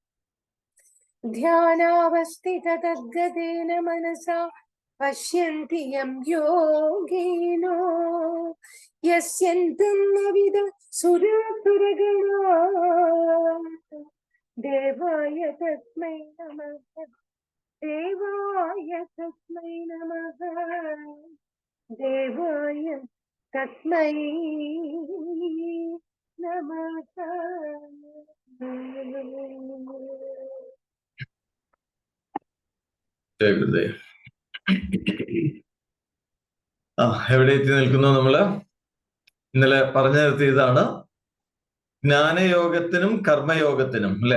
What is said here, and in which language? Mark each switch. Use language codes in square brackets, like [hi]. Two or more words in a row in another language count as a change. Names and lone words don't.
[sa] ध्यानावस्थिततद्गतेन मनसा पश्यन्ति यं योगिनो यस्यन्तं न विद सुरसुरगणा देवाय तस्मै नमः। देवाय तस्मै नमः। देवाय तस्मै नमः। [ml] എവിടെ എത്തി നിൽക്കുന്നു? നമ്മള് ഇന്നലെ പറഞ്ഞു നിർത്തിയതാണ് ജ്ഞാനയോഗത്തിനും കർമ്മയോഗത്തിനും, അല്ലെ?